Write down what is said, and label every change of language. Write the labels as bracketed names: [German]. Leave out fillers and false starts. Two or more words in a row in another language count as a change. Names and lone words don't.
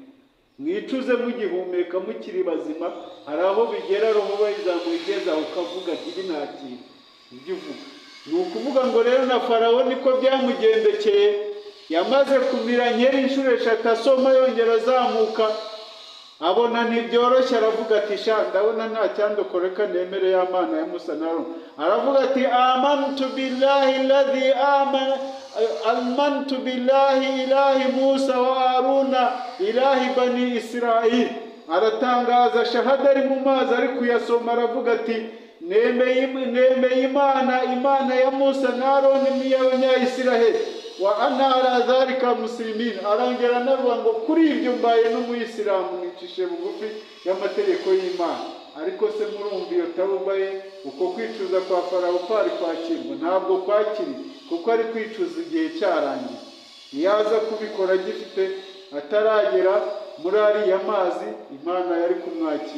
[Kinyarwanda] Mwicuze mugihumeka mukiri bazima, hari aho bigera roho bayizamugeza ukavuga ati nta kintu ibyo uvuga. Ni ukuvuga ngo rero na Farawo niko byamugendekeye, yamaze kumira nkeri inshuro 3, asoma yongera azamuka, abona ntibyoroshye, aravuga ati sha ndabona nta cyandokoreka nemere ya Mana ya Musa na Aroni. Aravuga ati [Arabic] آمنت بالله إله موسى وهارون إله بني إسرائيل. [Kinyarwanda] Aratangaza shahada ari mu mazi, ari kuyasoma, aravuga ati nemeye Imana ya Musa na Aroni n'iy'Abanyayisiraheli, [Arabic] وأنا على ذلك مسلمين. [Kinyarwanda] Arangera navuga ngo kuri ibyo mbaye n'umuyisilamu, nicishe bugufi y'amategeko y'Imana. Ariko se murumva iyo tawuba ye, uko kwicuza kwa Farawo kwari kwakirwa? Ntabwo kwakiri, kuko ari kwicuza igihe cyarangiye. Yaza kubikora gifite ataragera muri ariya mazi, Imana yari kumwakira.